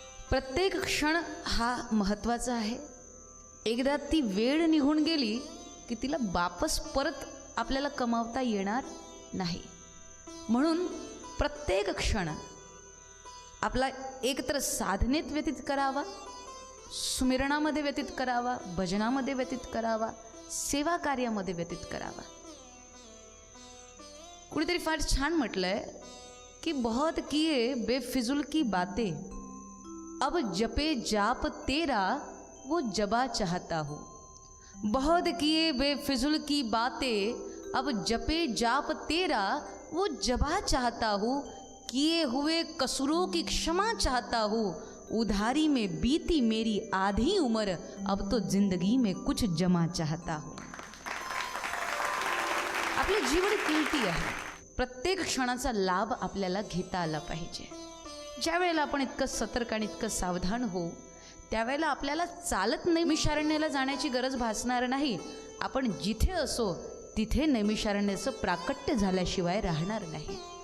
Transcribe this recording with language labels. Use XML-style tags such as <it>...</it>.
<mr>प्रत्येक क्षण हा महत्त्वाचा आहे. एकदा ती वेळ निघून गेली की तिला वापस परत आपल्याला कमावता येणार नाही. म्हणून प्रत्येक क्षण आपला एकतर साधनेत व्यतीत करावा, सुमिरणामध्ये व्यतीत करावा, भजनामध्ये व्यतीत करावा, सेवा कार्यामध्ये व्यतीत करावा. कुणीतरी फार छान म्हटलंय की</mr> <hi>बहुत किए बेफिजुल की बातें, अब जपे जाप तेरा वो जबा चाहता हूँ. बहुत किए बेफिजुल की बातें, अब जपे जाप तेरा वो जबा चाहता हूँ. किए हुए कसूरों की क्षमा चाहता हूँ. उधारी में बीती मेरी आधी उम्र, अब तो जिंदगी में कुछ जमा चाहता हूँ.</hi> <mr>आपले जीवन किमती आहे. प्रत्येक क्षणाचा लाभ आपल्याला घेता आला पाहिजे. ज्या वेळेला आपण इतकं सतर्क आणि इतकं सावधान होऊ त्यावेळेला आपल्याला चालत नैमिषारण्याला जाण्याची गरज भासणार नाही. आपण जिथे असो तिथे नैमिषारण्याचं प्राकट्य झाल्याशिवाय राहणार नाही.</mr>